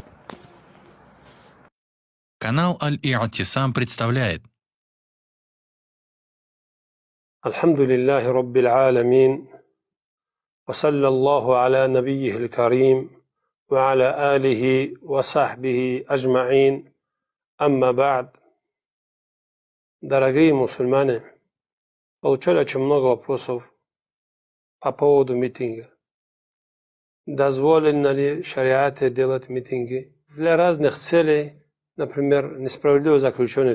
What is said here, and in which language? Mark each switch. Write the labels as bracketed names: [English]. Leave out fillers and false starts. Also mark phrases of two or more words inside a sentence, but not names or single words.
[Russian] Канал Аль-И'тисам представляет. [Arabic] الحمد لله رب العالمين. وصلى الله على نبيه الكريم. وعلى آله وصحبه أجمعين. أما بعد. [Russian] Дорогие мусульмане, получали очень много вопросов по поводу митинга. Дозволено ли шариате делать митинги для разных целей, например, несправедливо заключенной в